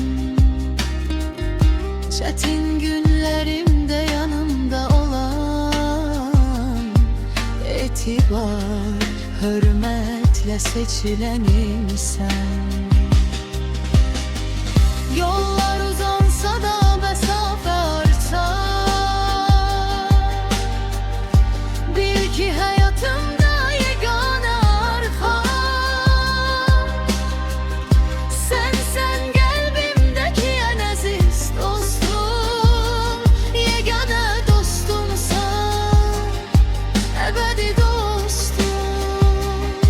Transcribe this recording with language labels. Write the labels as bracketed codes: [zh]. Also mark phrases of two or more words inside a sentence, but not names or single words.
[az] Çətin günlərimdə yanımda olan, etibar, hörmətlə seçilən insan. [tr] Yollar uzansa da mesafe artar, hayatımda yegane arxam. Sensen kalbimdeki en aziz dostum, yegane dostumsan, ebedi dostum.